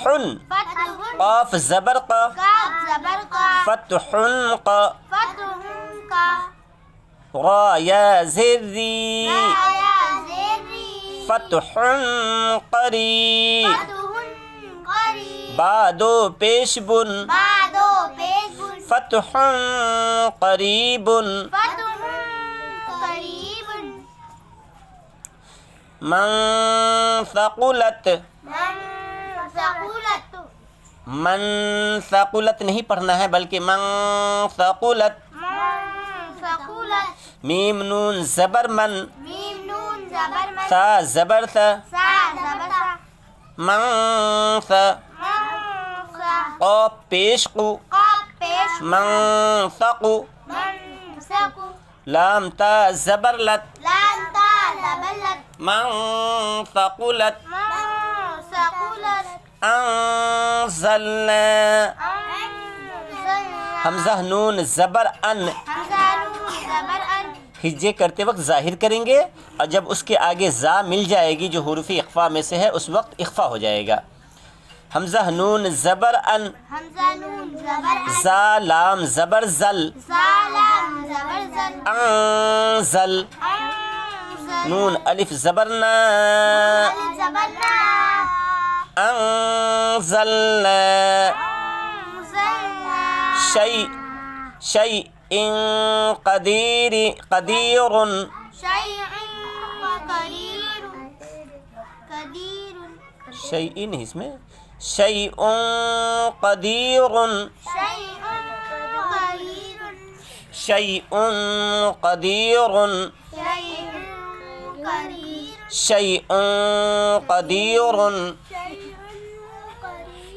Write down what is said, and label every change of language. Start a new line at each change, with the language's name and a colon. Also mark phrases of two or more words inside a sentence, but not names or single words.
Arabic: فتح،
Urdu: قاف زبر قا، کاف زبر کا،
Arabic: فتح قا، فتح کا،
Urdu: را یا زر ری، رایا زیری،
Arabic: فتح قریب، فتح قریب،
Urdu: با دو پیش بن، با دو پیش بن،
Arabic: فتح قریب، فتح قریب، من ثقلت، من ثقلت، من ثقلت
Urdu: نہیں پڑھنا ہے بلکہ
Arabic: من ثقلت، من ثقلت،
Urdu: میم نون زبر من، میم نون زبر من، ثا زبر ثا، سا زبر سا، من ثا، من سا، قاف پیش قو، قاف پیش، من ثقو، من سکو، لام تا زبر لت، لام تا زبر لت،
Arabic: من ثقلت، من ثقلت، انزلنا، انزلنا،
Urdu: حمزہ نون زبر ان، حمزہ نون زبر ان، ہجے کرتے وقت ظاہر کریں گے، اور جب اس کے آگے زا مل جائے گی جو حروف اخفا میں سے ہے اس وقت اخفا ہو جائے گا۔ حمزہ نون زبر ان، حمزہ نون زبر ان، زا لام زبر زل، سالام زبر زل، انزل، انزل، نون الف زبر نا، الف زبر نا،
Arabic: انزلنا، انزلنا، شیء قدیر، قدیر، شیء قدیر، قدیر،
Urdu: شیء نہیں اس میں،
Arabic: شیء قدیر، شیء قدیر، شیء قدیر، شیء قدیر، شیء قدیر، شیء قدیر،